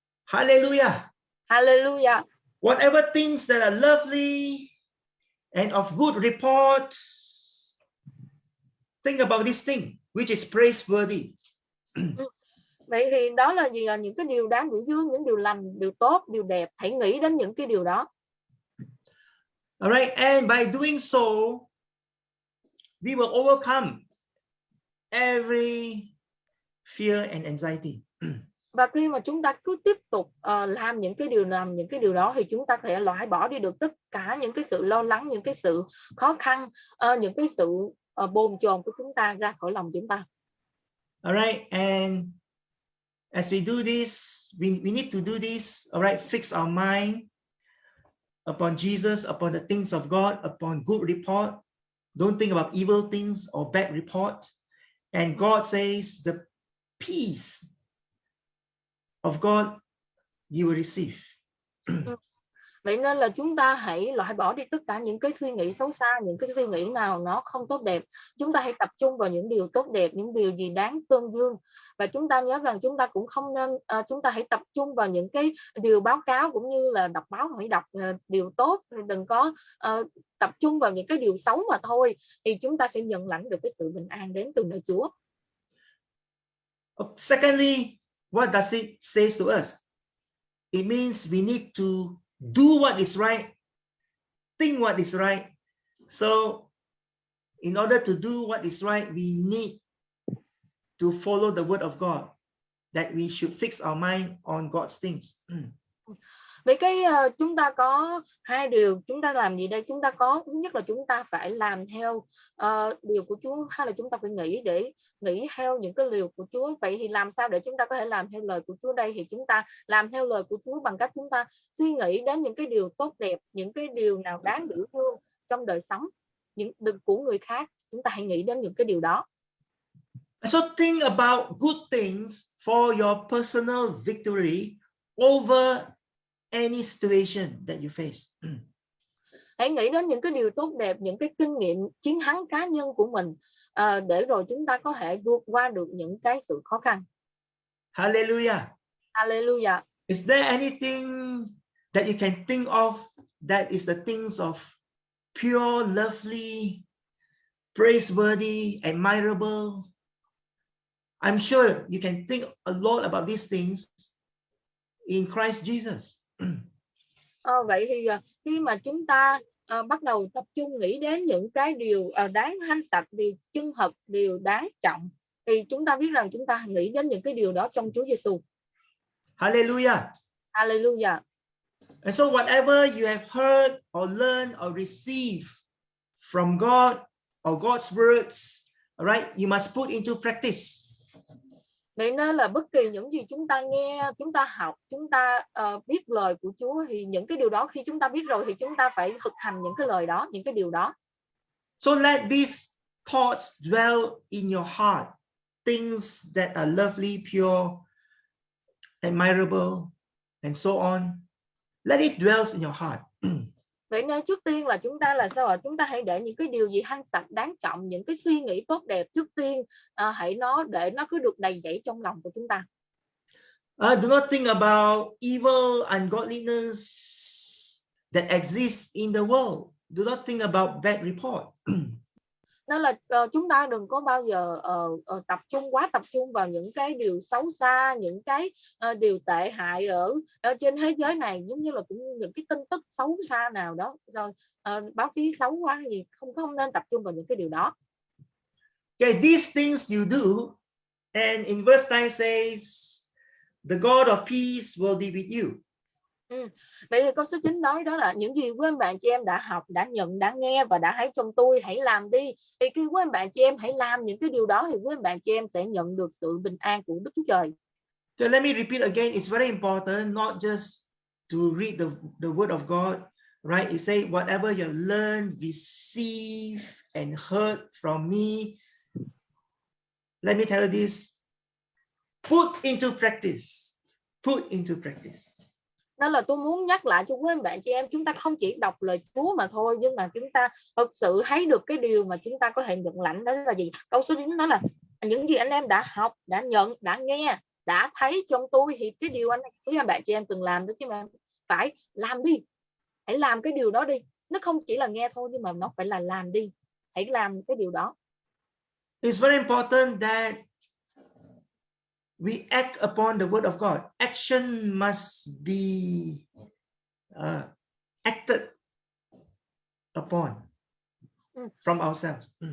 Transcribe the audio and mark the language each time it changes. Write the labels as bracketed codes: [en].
[en] Hallelujah. Hallelujah. Whatever things that are lovely and of good report, think about this thing which is praiseworthy. [vi] Vậy thì đó là gì? Là những cái điều đáng biểu dương, những điều lành, điều tốt, điều đẹp. Hãy nghĩ đến những cái điều đó. [en] Alright, and by doing so, we will overcome every fear and anxiety. [vi] Và khi mà chúng ta cứ tiếp tục làm những cái điều đó, thì chúng ta có thể loại bỏ đi được tất cả những cái sự lo lắng, những cái sự khó khăn, những cái sự bồn chồn của chúng ta ra khỏi lòng chúng ta. [en] All right, and as we do this, we need to do this. All right, fix our mind upon Jesus, upon the things of God, upon good report. Don't think about evil things or bad report. And God says the peace of God you will receive. [vi] Vậy nên là chúng ta hãy loại bỏ đi tất cả những cái suy nghĩ xấu xa, những cái suy nghĩ nào nó không tốt đẹp. Chúng ta hãy tập trung vào những điều tốt đẹp, những điều gì đáng tôn dương. Và chúng ta nhớ rằng chúng ta cũng không nên, chúng ta hãy tập trung vào những cái điều báo cáo, cũng như là đọc báo hãy đọc điều tốt, đừng có tập trung vào những cái điều xấu mà thôi, thì chúng ta sẽ nhận lãnh được cái sự bình an đến từ nơi Chúa. [en] Secondly, what does it say to us? It means we need to do what is right, think what is right. So in order to do what is right, we need to follow the word of God, that we should fix our mind on God's things. [vi] Vậy cái chúng ta có hai điều chúng ta làm gì đây? Chúng ta có, thứ nhất là chúng ta phải làm theo điều của Chúa, hay là chúng ta phải nghĩ theo những cái điều của Chúa. Vậy thì làm sao để chúng ta có thể làm theo lời của Chúa đây? Thì chúng ta làm theo lời của Chúa bằng cách chúng ta suy nghĩ đến những cái điều tốt đẹp, những cái điều nào đáng biểu dương trong đời sống của người khác. Chúng ta hãy nghĩ đến những cái điều đó. [en] So think about good things for your personal victory over any situation that you face. [vi] Hãy nghĩ đến những cái điều tốt đẹp, những cái kinh nghiệm chiến thắng cá nhân của mình, để rồi chúng ta có thể vượt qua được những cái sự khó khăn. [en] Hallelujah. Hallelujah. Is there anything that you can think of that is the things of pure, lovely, praiseworthy, admirable? I'm sure you can think a lot about these things in Christ Jesus. [vi] Vậy thì khi mà chúng ta bắt đầu tập trung nghĩ đến những cái điều đáng hanh sạch, điều chân thật, điều đáng trọng, thì chúng ta biết rằng chúng ta nghĩ đến những cái điều đó trong Chúa Giêsu. [en] Hallelujah. Hallelujah. And so whatever you have heard or learned or received from God or God's words, all right, you must put into practice. [vi] Vậy nên là bất kỳ những gì chúng ta nghe, chúng ta học, chúng ta biết lời của Chúa, thì những cái điều đó khi chúng ta biết rồi thì chúng ta phải thực hành những cái lời đó, những cái điều đó. [en] So let these thoughts dwell in your heart, things that are lovely, pure, admirable, and so on. Let it dwell in your heart. [vi] Vậy nên trước tiên là chúng ta là sao ạ? Chúng ta hãy để những cái điều gì hanh sạch, đáng trọng, những cái suy nghĩ tốt đẹp trước tiên, hãy để nó cứ được đầy dẫy trong lòng của chúng ta. [en] Do not think about evil, ungodliness that exists in the world. Do not think about bad report. [vi] Nên là chúng ta đừng có bao giờ quá tập trung vào những cái điều xấu xa, những cái điều tệ hại ở trên thế giới này, giống như là cũng những cái tin tức xấu xa nào đó, rồi báo chí xấu quá gì, không nên tập trung vào những cái điều đó. [en] Okay, these things you do, and in verse 9 says, the God of peace will be with you. [vi] Vậy thì câu số 9 nói đó là những gì quý anh bạn chị em đã học, đã nhận, đã nghe và đã thấy trong tôi, hãy làm đi. Thì khi quý anh bạn chị em hãy làm những cái điều đó thì quý anh bạn chị em sẽ nhận được sự bình an của Đức Chúa Trời. [en] So let me repeat again, it's very important not just to read the word of God, right? It say whatever you learn, receive and heard from me. Let me tell you this, put into practice. Put into practice. [vi] Nên là tôi muốn nhắc lại cho quý anh bạn chị em, chúng ta không chỉ đọc lời Chúa mà thôi, nhưng mà chúng ta thực sự thấy được cái điều mà chúng ta có thể nhận lãnh, đó là gì? Câu số 9 đó là những gì anh em đã học, đã nhận, đã nghe, đã thấy trong tôi, thì cái điều quý anh bạn chị em từng làm đó, chứ mà phải làm đi. Hãy làm cái điều đó đi. Nó không chỉ là nghe thôi, nhưng mà nó phải là làm đi. Hãy làm cái điều đó. [en] It's very important that we act upon the word of God. Action must be acted upon from ourselves.